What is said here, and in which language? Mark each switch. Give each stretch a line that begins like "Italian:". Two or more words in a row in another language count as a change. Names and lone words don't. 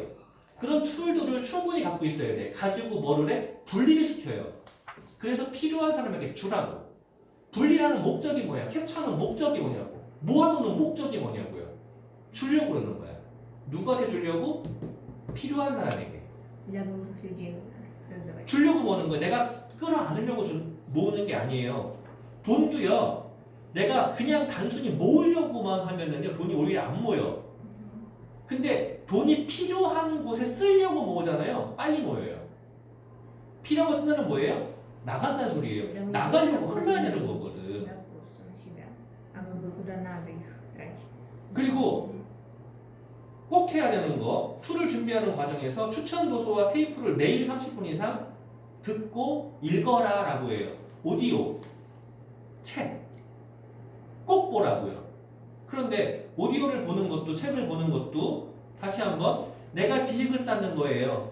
Korean: 그런 툴들을 충분히 갖고 있어야 돼. 가지고 뭐를 해? 분리를 시켜요. 그래서 필요한 사람에게 주라고. 분리하는 목적이 뭐야? 캡처하는 목적이 뭐냐고. 모아놓는 목적이 뭐냐고요. 주려고 그러는 거야. 누구한테 주려고? 필요한 사람에게.
Russian: Для нужных людей раздавать.
Korean: 주려고 모으는 거예요. 내가 끌어안으려고 모으는 게 아니에요. 돈도요. 내가 그냥 단순히 모으려고만 하면은요. 돈이 오히려 안 모여. 근데 돈이 필요한 곳에 쓰려고 모으잖아요. 빨리 모여요. 필요한 거 쓴다는 뭐예요? 나간다는 소리예요. 나가려고 흘러야 되는 거거든.
Russian: Да, просто на себя. А как бы куда надо их тратить.
Korean: 그리고 꼭 해야 되는 거, 툴을 준비하는 과정에서 추천 도서와 테이프를 매일 30분 이상 듣고 읽어라 라고 해요. 오디오, 책, 꼭 보라고요. 그런데 오디오를 보는 것도 책을 보는 것도 다시 한번 내가 지식을 쌓는 거예요.